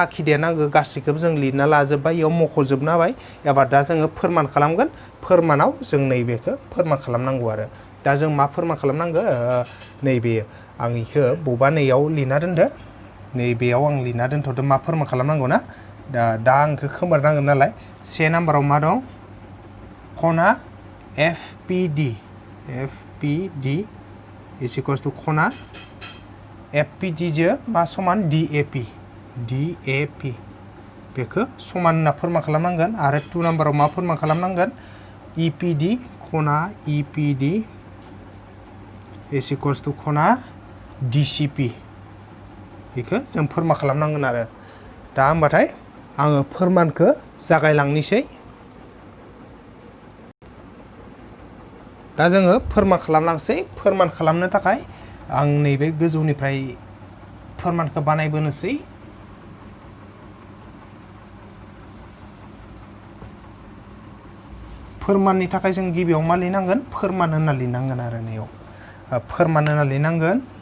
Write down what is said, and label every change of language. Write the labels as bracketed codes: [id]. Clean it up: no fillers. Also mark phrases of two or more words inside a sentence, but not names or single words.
[brx] आखिदेरनांगौ गासैखौबो जों लिरना लाजोब्बाय इयाव मख'जोबना होबाय एबार दा जोङो फोरमान खालामगोन फोरमानाव जों नैबेखौ फोरमान खालामनांगौ आरो दा जों मा फोरमान खालामनांगौ नैबेयो आं इखौ बबेबा नैयाव लिरना दोनदो नैबेयाव आं लिरना दोनथ'दो मा फोरमान खालामनांगौ ना दा आं इखौ खोमोरनांगोन नालाय से नाम्बाराव मा दं खना FPD [en] is equals to [brx] खना FPD जो मा समान DAP बेखौ समान होनना फोरमान खालामनांगोन आरो 2 नाम्बाराव मा फोरमान खालामनांगोन EPD खना EPD [en] is equals to [brx] खना DCP बेखौ जों फोरमान खालामनांगोन आरो दा होमबाथाय आङो फोरमानखौ जागायलांनोसै दा जोङो फोरमान खालामलांसै फोरमान खालामनो थाखाय आं नैबे गोजौनिफ्राय फोरमानखौ बानायबोनोसै फोरमाननि थाखाय जों गिबियाव मा लिरनांगोन फोरमान होनना लिरनांगोन आरो नैयाव फोरमान होनना लिरनांगोन